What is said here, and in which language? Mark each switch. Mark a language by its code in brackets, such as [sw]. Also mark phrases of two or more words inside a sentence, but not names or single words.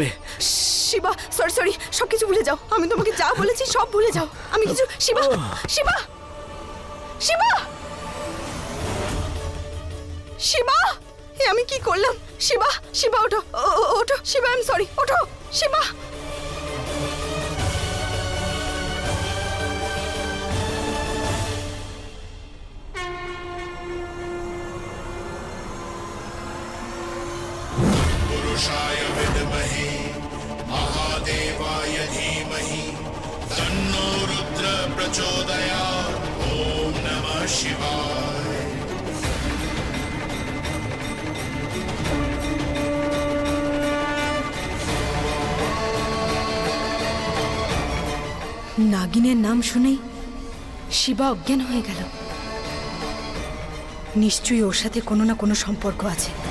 [bn] শিবা, [en] sorry sorry, [bn] সবকিছু ভুলে যাও। আমি তোমাকে যা বলেছি সব ভুলে যাও। আমি কিছু, শিবা, শিবা, শিবা, শিবা, এ আমি কি করলাম? শিবা, শিবা ওঠো, ওঠো শিবা, [en] I am sorry, [bn] ওঠো শিবা। [sa] पुरुषाय विद्महे महादेवाय धीमहि तन्नो रुद्र प्रचोदयात्। ॐ नमः शिवाय। [bn] নাগিনের নাম শুনেই শিবা অজ্ঞান হয়ে গেল। নিশ্চয়ই ওর সাথে কোনো না কোনো সম্পর্ক আছে।